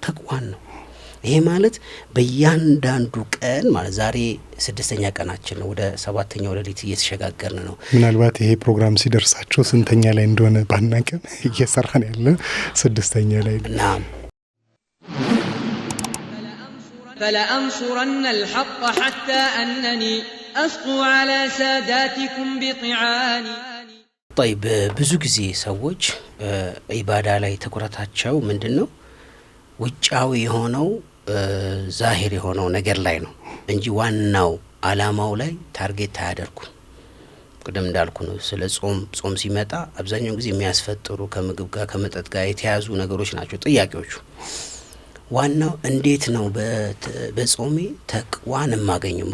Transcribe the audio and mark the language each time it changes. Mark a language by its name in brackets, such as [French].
[Amharic] ተቅዋን ነው። ይሄ ማለት በእያንዳንዱ ቀን ማለት ዛሬ 6ኛ ቀናችን ነው። ወደ 7ኛው ሌሊት እየተሸጋገርን ነው። ምናልባት ይሄ ፕሮግራም ሲደርሳቸው ስንተኛ ላይ እንደሆነ ባናቀም እየሰራን ያለ 6ኛ ላይ ነው። [Arabic] فلأنصرن الحق حتى أنني أسقو على ساداتكم بطعاني [Amharic] طيب ብዙ ጊዜ ሰዎች ኢባዳ ላይ ተኩራታቸው ምንድነው? ውጫዊ የሆነው ዛሂር የሆነው ነገር ላይ ነው እንጂ ዋናው አላማው ላይ ታርጌት አያደርጉም። ቀደም እንዳልኩ ነው። ስለ ጾም ሲመጣ አብዛኛው ጊዜ የሚያስፈጥሩ ከምግብ ጋር ከመጠጥ ጋር የተያዙ ነገሮች ናቸው ጥያቄዎቹ። ዋናው እንዴት ነው በጾሜ ተቅዋን ማገኘው?